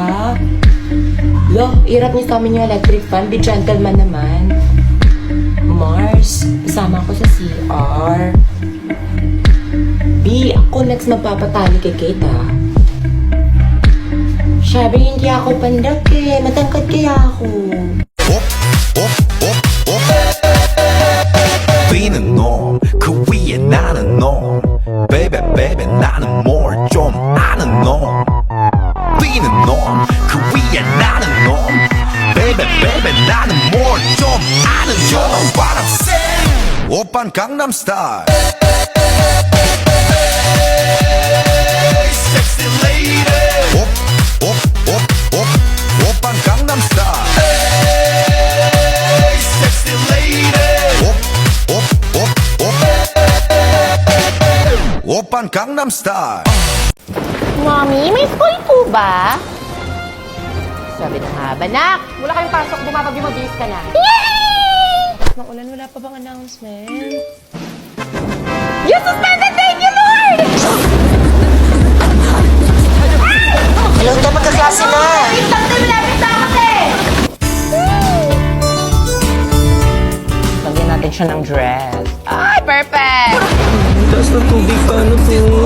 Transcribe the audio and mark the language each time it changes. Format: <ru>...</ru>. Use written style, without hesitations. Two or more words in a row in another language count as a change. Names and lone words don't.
<tl>Lo, irap niyo sa amin yung electric fan.</tl> <en>Be gentleman</en> <tl>naman. Mars, isama ko sa CR. B, ako next magpapatali kay Kate, ha? Sabi, hindi ako pandak eh. Matangkad kaya ako.</tl> <ko>Being 놈, 그 위에 나는 놈</ko> <en>Baby baby</en> <ko>나는 more 좀 아는 놈 Being 놈, 그 위에 나는 놈</ko> <en>Baby baby</en> <ko>나는 more 좀 아는 놈</ko> <en>You know what I'm saying</en> <ko>오빤 강남 스타일</ko> <en>Sexy lady</en> <ko>오빤 강남 스타일</ko> <en>Sexy lady</en> <ko>오빤 강남 스타일</ko> <tl>Mami, may school po ba? Sabi na nga ba, Nak? Wala kayong pasok, bumabagyo, mabilis ka na. Yay! Nang ulan, wala pa bang announcement?</tl> <en>You suspended! Thank you, Lord!</en> <tl>Hello, tayo magkaklase na. Lagyan natin siya ng dress. Ay, perfect! Taas ng tubig, paano to?</tl>